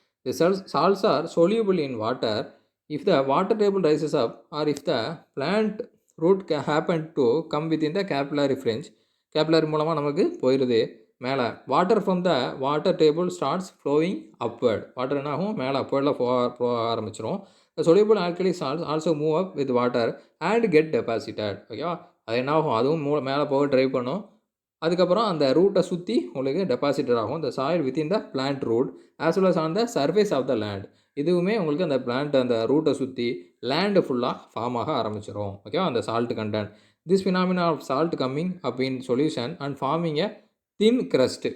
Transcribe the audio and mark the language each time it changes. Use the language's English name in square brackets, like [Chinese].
[English] The salts are soluble in water if the water table rises up or if the plant root happen to come within the capillary fringe. [Tamil] Capillary மூலமாக நமக்கு போயிடுது மேலே. [English] Water from the water table starts flowing upward. [Tamil] Water என்ன ஆகும், மேலே அப்வர்டில் போக ஆரம்பிச்சிடும். [English] soluble alkali salts also move up with water and get deposited. [Tamil] ஓகேவா, அது என்ன ஆகும், அதுவும் மேலே போக ட்ரைவ் பண்ணும். அதுக்கப்புறம் அந்த ரூட்டை சுற்றி உங்களுக்கு டெபாசிட்டட் ஆகும். [English] இந்த soil within the plant root as well as on the surface of the land. [Tamil] இதுவுமே உங்களுக்கு அந்த பிளான்ட் அந்த ரூட்டை சுற்றி லேண்டு ஃபுல்லாக ஃபார்ம் ஆக ஆரம்பிச்சிடும். ஓகேவா, அந்த [English] Salt content. This phenomena of salt coming up in solution and forming a thin crust.